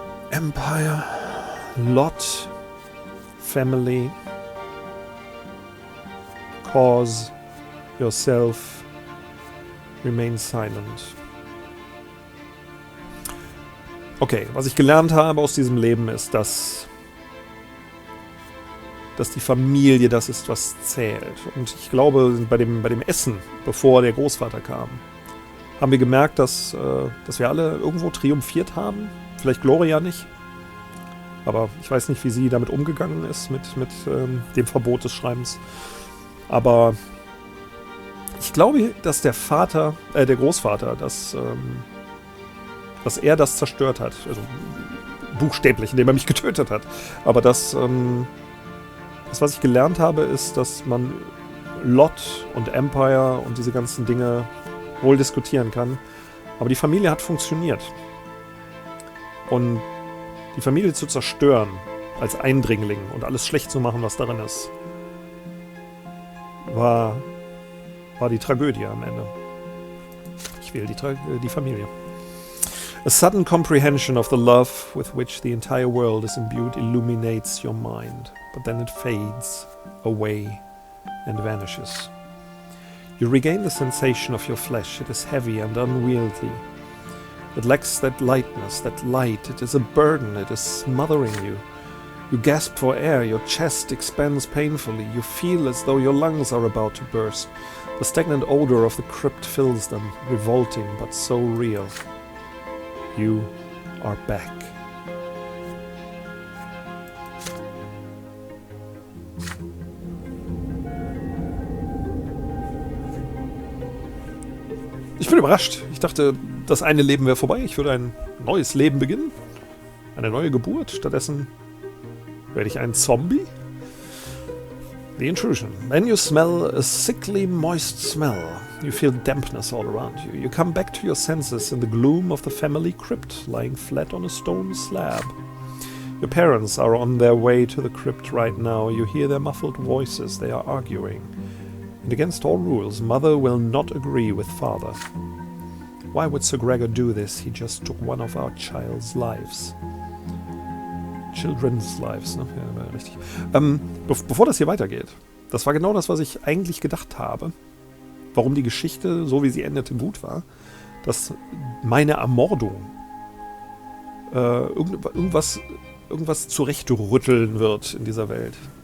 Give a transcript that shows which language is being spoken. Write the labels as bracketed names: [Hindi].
[English] Empire, lot, family, cause, yourself, remain silent. [German] Okay, was ich gelernt habe aus diesem Leben ist, dass die Familie das ist, was zählt. Und ich glaube, bei dem Essen, bevor der Großvater kam, haben wir gemerkt, dass wir alle irgendwo triumphiert haben. Vielleicht Gloria nicht. Aber ich weiß nicht, wie sie damit umgegangen ist, mit dem Verbot des Schreibens. Aber ich glaube, dass der Großvater, dass er das zerstört hat. Also buchstäblich, indem er mich getötet hat. Aber das, was ich gelernt habe, ist, dass man Lot und Empire und diese ganzen Dinge wohl diskutieren kann. Aber die Familie hat funktioniert. Und die Familie zu zerstören als Eindringling und alles schlecht zu machen, was darin ist, war die Tragödie am Ende. Ich wähle die Familie. [English] A sudden comprehension of the love with which the entire world is imbued illuminates your mind, but then it fades away and vanishes. You regain the sensation of your flesh. It is heavy and unwieldy. It lacks that lightness, that light. It is a burden. It is smothering you. You gasp for air. Your chest expands painfully. You feel as though your lungs are about to burst. The stagnant odor of the crypt fills them, revolting but so real. You are back. [German] Ich bin überrascht. Ich dachte, das eine Leben wäre vorbei. Ich würde ein neues Leben beginnen. Eine neue Geburt. Stattdessen werde ich ein Zombie. [English] The intrusion. Then you smell a sickly moist smell. You feel dampness all around you. You come back to your senses in the gloom of the family crypt, lying flat on a stone slab. Your parents are on their way to the crypt right now. You hear their muffled voices. They are arguing. And against all rules, Mother will not agree with Father. Why would Sir Gregor do this? He just took one of our child's lives. Children's lives, [German] ne? Ja, richtig. Bevor das hier weitergeht, das war genau das, was ich eigentlich gedacht habe. Warum die Geschichte, so wie sie endete, gut war. Dass meine Ermordung irgendwas zurechtrütteln wird in dieser Welt.